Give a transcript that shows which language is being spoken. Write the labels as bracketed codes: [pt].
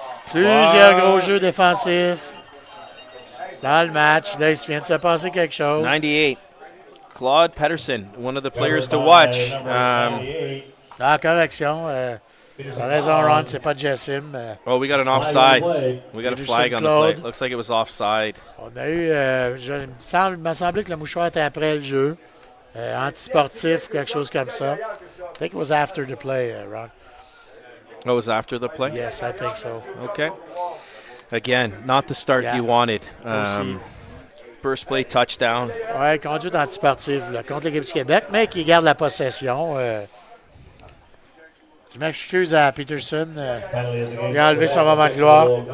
[fr] Plusieurs gros jeux défensifs dans le match. Là, il vient de se passer quelque chose. 98. [en] Claude Pedersen, one of the players to watch. [fr] Ah, correction. T'as raison, Ron, c'est pas Jessim. [en] Oh, we got an offside. We got a flag on the play. Claude. Looks like it was offside. [fr] On a eu. Il m'a semblé que le mouchoir était après le jeu. Antisportif, quelque chose comme ça. [en] think it was after the play, Ron. Oh, it was after the play? Yes, I think so. Okay. Again, not the start you wanted. First play, touchdown. [fr] Oui, conduite antisportive là, contre l'équipe du Québec, mais qui garde la possession. Je m'excuse à Peterson. Il a enlevé son moment de gloire.